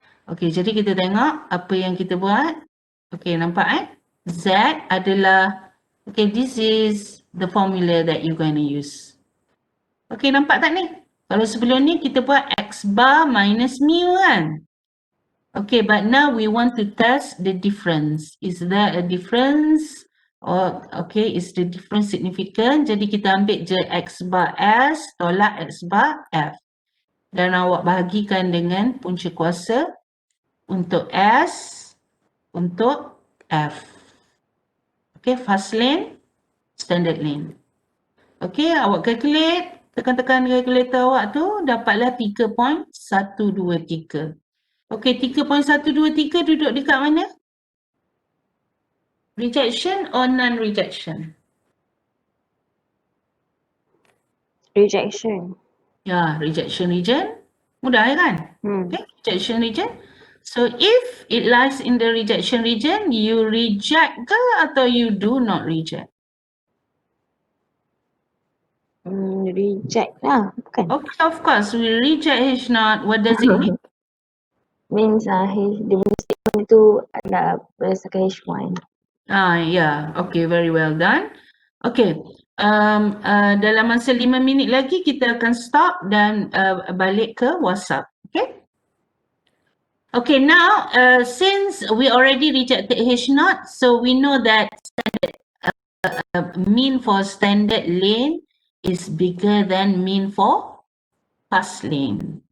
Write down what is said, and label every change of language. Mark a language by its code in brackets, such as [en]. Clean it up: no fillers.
[ms] Okay, jadi kita tengok apa yang kita buat. Okay, nampak Z adalah, okay, [en] this is the formula that you're going to use. [ms] Okay, nampak tak ni? Kalau sebelum ni kita buat X bar minus mu kan? [en] Okay, but now we want to test the difference. Is there a difference? Or, okay, is the difference significant? [ms] Jadi kita ambil je X bar S tolak X bar F. Dan awak bahagikan dengan punca kuasa untuk S, untuk F. Okay, fast lane, standard lane. Okay, awak calculate, tekan-tekan calculator awak tu, dapatlah 3.123. Okay, 3.123 duduk dekat mana? [en] Rejection or non-rejection? Rejection. Ya, rejection region. [ms] Mudah kan? [en] Okay, rejection region. So if it lies in the rejection region, you reject [ms] ke atau [en] you do not reject? [ms] Reject lah, bukan? [en] Okay, of course, we reject H0. What does it mean? [ms] Means dia punya statement tu adalah berdasarkan H1. [en] Yeah, okay, very well done. [ms] Okay, dalam masa 5 minit lagi kita akan stop dan balik ke WhatsApp. Okay? [en] Okay, now since we already rejected H0, so we know that mean for standard lane is bigger than mean for fast lane.